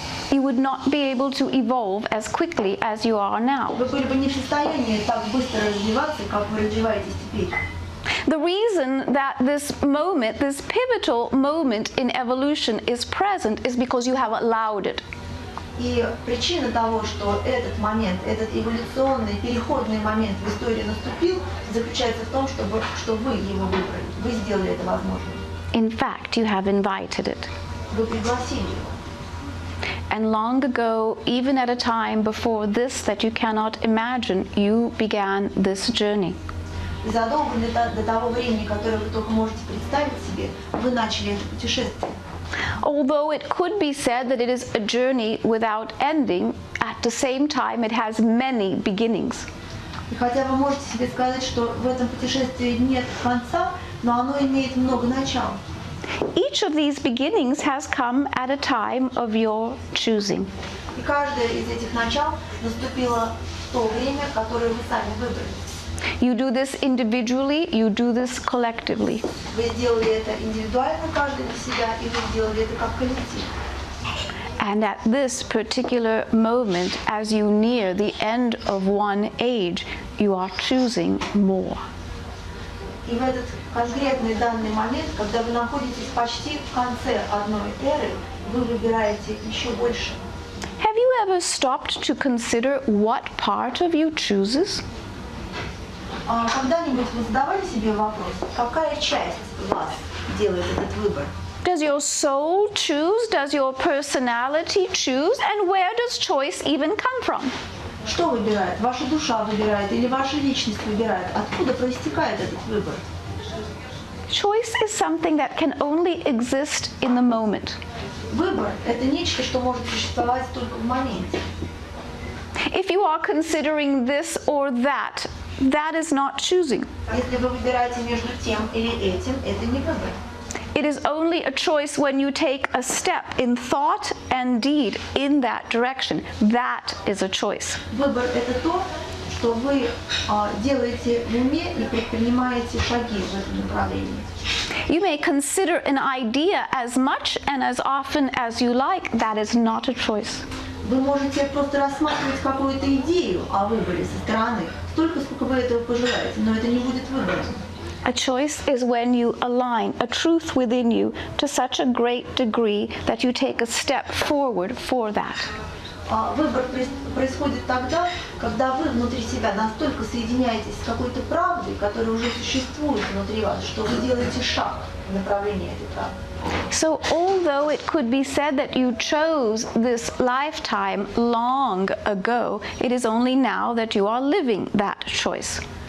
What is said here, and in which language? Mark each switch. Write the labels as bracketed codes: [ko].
[en] You would not be able to evolve as quickly as you are now. [ru] вы были бы не в состоянии так быстро развиваться, как вы развиваетесь теперь. [en] The reason that this moment, this pivotal moment in evolution is present is because you have allowed it. [ru] И причина того, что этот момент, этот эволюционный, переходный момент в истории наступил, заключается в том, что вы его выбрали. Вы сделали это возможным. [en] In fact, you have invited it. [ru] Вы пригласили его. [en] And long ago, even at a time before this that you cannot imagine, you began this journey. [ru] И задолго до того времени, которое вы только можете представить себе, вы начали это путешествие. [en] Although it could be said that it is a journey without ending, at the same time it has many beginnings. [ru] И хотя вы можете себе сказать, что в этом путешествии нет конца, но оно имеет много начал. [en] Each of these beginnings has come at a time of your choosing. [ru] И каждое из этих начал наступило в то время, которое вы сами выбрали. [en] You do this individually, you do this collectively. [ru] Вы сделали это индивидуально, каждый для себя, и вы сделали это как коллектив. [en] And at this particular moment, as you near the end of one age, you are choosing more. [ru] И в этот конкретный данный момент, когда вы находитесь почти в конце одной эры, вы выбираете еще больше. [en] Have you ever stopped to consider what part of you chooses? [ru] Когда-нибудь вы задавали себе вопрос, какая часть вас делает этот выбор? [en] Does your soul choose? Does your personality choose? And where does choice even come from? [ru] Что выбирает? Ваша душа выбирает или ваша личность выбирает? Откуда проистекает этот выбор? [en] Choice is something that can only exist in the moment. [ru] Выбор – это нечто, что может существовать только в моменте. [en] If you are considering this or that, that is not choosing. [ru] Если вы выбираете между тем или этим, это не выбор. [en] It is only a choice when you take a step in thought and deed in that direction. That is a choice. [ru] Выбор – это то, что вы делаете в уме и предпринимаете шаги в этом направлении. [en] You may consider an idea as much and as often as you like. That is not a choice. [ru] Вы можете просто рассматривать какую-то идею о выборе со стороны, столько, сколько вы этого пожелаете, но это не будет выбором. [en] A choice is when you align a truth within you to such a great degree that you take a step forward for that. [ru] Выбор происходит тогда, когда вы внутри себя настолько соединяетесь с какой-то правдой, которая уже существует внутри вас, что вы делаете шаг в направлении этой правды. [en] So although it could be said that you chose this lifetime long ago, it is only now that you are living that choice.